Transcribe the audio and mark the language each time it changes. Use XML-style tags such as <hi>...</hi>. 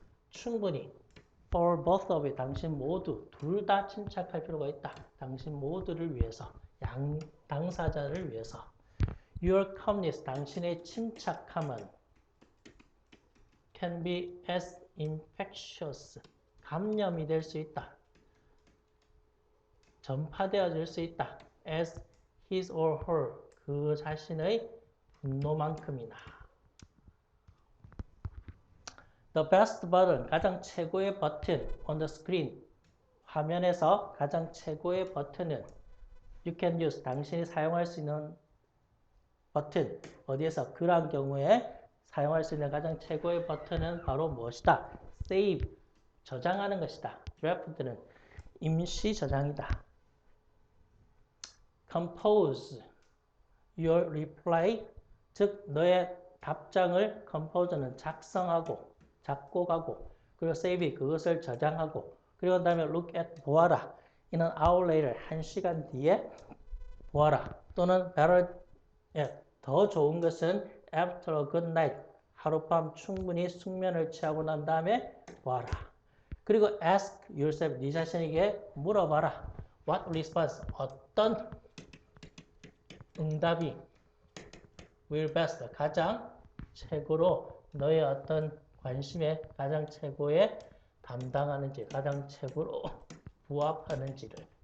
<ko>충분히</ko> <en>for both of you,</en> <ko>당신 모두, 둘 다 침착할 필요가 있다. 당신 모두를 위해서, 당사자를 위해서.</ko> <en>Your calmness,</en> <ko>당신의 침착함은</ko> <en>can be as infectious,</en> <ko>감염이 될 수 있다. 전파되어질 수 있다.</ko> <en>as his or her,</en> <ko>그 자신의 분노만큼이나.</ko> <en>The best button,</en> <ko>가장 최고의 버튼</ko> <en>on the screen,</en> <ko>화면에서 가장 최고의 버튼은</ko> <en>you can use,</en> <ko>당신이 사용할 수 있는 버튼, 어디에서? 그러한 경우에 사용할 수 있는 가장 최고의 버튼은 바로 무엇이다? save, 저장하는 것이다. draft는 임시 저장이다.</ko> <en>compose your reply,</en> <ko>즉 너의 답장을 compose는 작성하고 작곡하고, 그리고 save, 그것을 저장하고, 그리고 그 다음에</ko> <en>look at,</en> <ko>보아라.</ko> <en>in an hour later,</en> <ko>1시간 뒤에 보아라. 또는 better, 더 좋은 것은</ko> <en>after a good night,</en> <ko>하룻밤 충분히 숙면을 취하고 난 다음에 보아라. 그리고</ko> <en>ask yourself,</en> <ko>네 자신에게 물어봐라.</ko> <en>What response,</en> <ko>어떤 응답이</ko> <en>will best,</en> <ko>가장 최고로 너의 어떤 관심에 가장 최고에 담당하는지, 가장 최고로 부합하는지를.</ko>